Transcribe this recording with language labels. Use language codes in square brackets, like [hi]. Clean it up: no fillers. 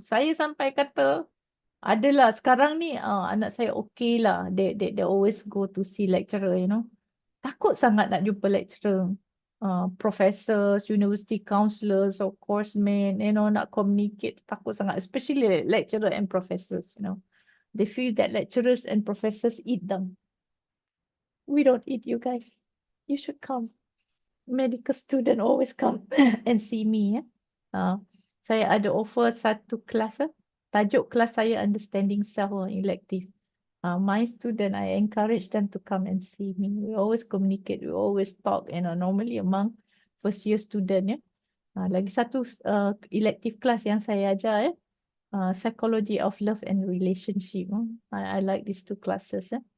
[ms] Saya sampai kata, adalah sekarang ni anak saya okay lah. [en] They always go to see lecturer, Takut sangat nak jumpa lecturer. Professors, university counselors or coursemen, nak communicate. Takut sangat, especially lecturer and professors, They feel that lecturers and professors eat them. We don't eat you guys. You should come. Medical student always come and see me. [ms] Saya ada offer satu kelas. Tajuk kelas saya Understanding Self elective. [en] My student, I encourage them to come and see me. We always communicate. We always talk. Normally among first year student. Lagi satu elective class yang saya ajar. Psychology of Love and Relationship. I like these two classes.